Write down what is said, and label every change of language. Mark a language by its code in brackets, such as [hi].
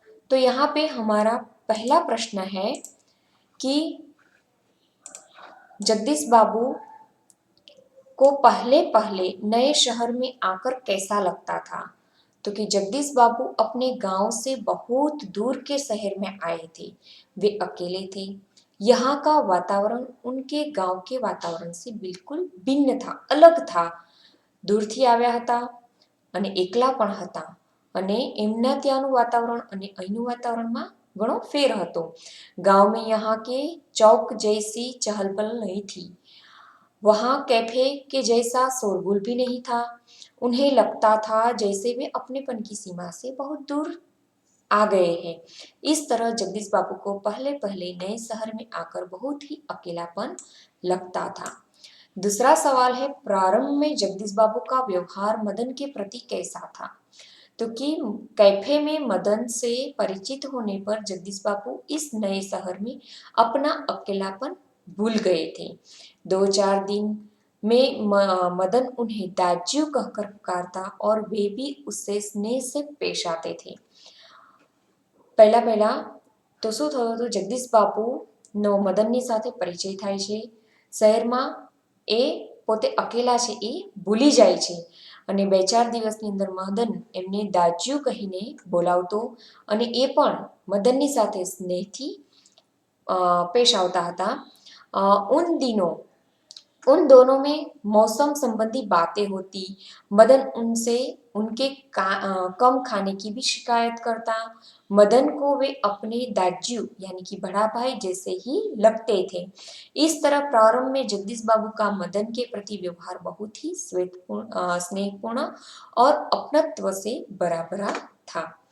[hi] तो यहाँ पे हमारा पहला प्रश्न है कि जगदीश बाबू को पहले पहले नए शहर में आकर कैसा लगता था? तो कि जगदीश बाबू अपने गांव से बहुत दूर के शहर में आए थे। वे अकेले थे। यहाँ का वातावरण उनके गांव के वातावरण से बिल्कुल भिन्न था, अलग था। [gu] दूरથી આવ્યા હતા અને એકલા પણ હતા અને એમના ત્યાંનું વાતાવરણ અને અહીંનું વાતાવરણમાં ઘણો ફેર હતો. [hi] गांव में यहाँ के चौक जैसी चहल पहल नहीं थी। वहाँ कैफे के जैसा शोरगुल भी नहीं था। उन्हें लगता था जैसे वे अपनेपन की सीमा से बहुत दूर आ गए हैं। इस तरह जगदीश बाबू को पहले पहले नए शहर में आकर बहुत ही अकेलापन लगता था। दूसरा सवाल है, प्रारंभ में जगदीश बाबू का व्यवहार मदन के प्रति कैसा था? तो कि कैफे में मदन से परिचित होने पर जगदीश बाबू इस नए शहर में अपना अकेलापन भूल गए थे। 2-4 दिन में मदन उन्हें दाजू कहकर पुकारता और वे भी उससे स्नेह से पेश आते थे। [gu] પહેલા પહેલા તો શું થયું હતું, જગદીશ બાપુનો મદનની સાથે પરિચય થાય છે. શહેરમાં એ પોતે અકેલા છે એ ભૂલી જાય છે અને 2-4 દિવસની અંદર મદન એમને દાજ્યું કહીને બોલાવતો અને એ પણ મદનની સાથે સ્નેહથી પેશ આવતા હતા. [hi] उन दोनों में मौसम संबंधी बातें होती। मदन उनसे उनके कम खाने की भी शिकायत करता। मदन को वे अपने दाजू यानी कि बड़ा भाई जैसे ही लगते थे। इस तरह प्रारंभ में जगदीश बाबू का मदन के प्रति व्यवहार बहुत ही स्नेहपूर्ण और अपनत्व से भरा भरा था।